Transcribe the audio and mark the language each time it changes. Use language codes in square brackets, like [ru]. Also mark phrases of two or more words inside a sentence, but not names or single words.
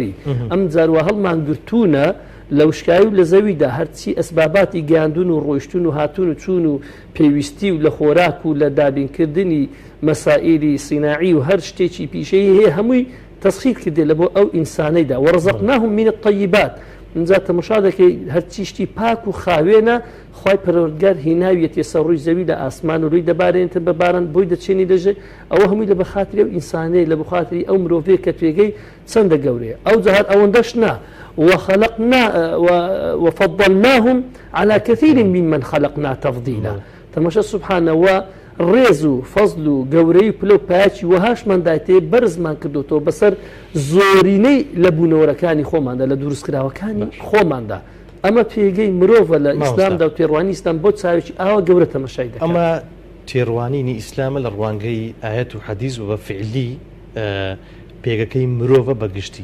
[ckb] ئەم جاروە هەڵمان گرتوونە لە وشکایی و لە زەویدا هەرچی ئەسباباتی گەیاندون و ڕۆیشتون و هاتوون و چوون و پێویستی و لە خۆراک و لە دابینکردنی مەسائیلی سیناعی و هەر شتێکی پیشەیە هەیە هەمووی تەسخیر کردێ لە بۆ ئەو ئینسانەیدا [ar] وەڕزەقناهم من الطیبات. [ckb] اینجا تەماشا دەکەی هەرچی شتی پاک و خاوێنە خوای پەروەردگار هێناویەتێ سەر ڕووی زەوی لە ئاسمان و ڕووی دەبارێنێتە بە باران بۆی دەچێنی دەژێ ئەوە هەمووی لە بەخاتری ئەو ئینسانەیە لە بخاتری ئەو مرۆڤەیە کە توێگەی چەندە گەورەیە. ئەو جەهات ئەوەندەش نا [ar] وخلقنا وفضلناهم على كثير ممن خلقنا تفضيلا. [ckb] تماشى سبحانه ڕێز و فەزل و گەورەی پلە و پایکی وەهاشماندایتێ بەرزمان کردوتەوە بەسەر زۆرینەی لە بوونەوەرەکانی خۆماندا لە دروستکراوەکانی خۆماندا. ئەمە پێگەی مرۆڤە لە ئیسلامدا و تێڕوانی ئیسلام بۆ چاوێکی ئاوا گەورە تەماشای دەکات. ئەمە تێڕوانینی ئیسلامە لە ڕوانگەی ئاەت و حەدیث و بە فعلی پێگەکەی مرۆڤە بەگشتی.